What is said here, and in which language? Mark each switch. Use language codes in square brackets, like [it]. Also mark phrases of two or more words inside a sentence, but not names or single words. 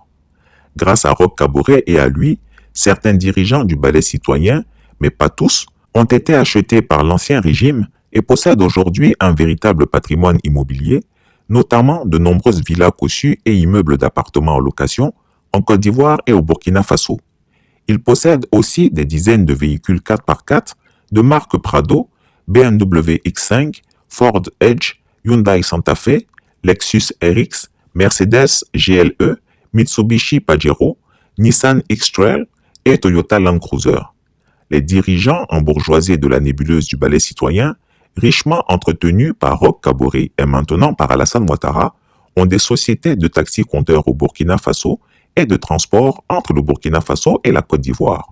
[fr] Grâce à Roch Kaboré et à lui, certains dirigeants du ballet citoyen, mais pas tous, ont été achetés par l'ancien régime et possèdent aujourd'hui un véritable patrimoine immobilier, notamment de nombreuses villas cossues et immeubles d'appartements en location en Côte d'Ivoire et au Burkina Faso. Ils possèdent aussi des dizaines de véhicules 4x4 de marque Prado, BMW X5, Ford Edge, Hyundai Santa Fe, Lexus RX, Mercedes GLE, Mitsubishi Pajero, Nissan X-Trail et Toyota Land Cruiser. Les dirigeants embourgeoisés de la nébuleuse du ballet citoyen, richement entretenus par Roch Kaboré et maintenant par Alassane Ouattara, ont des sociétés de taxi-compteurs au Burkina Faso et de transport entre le Burkina Faso et la Côte d'Ivoire.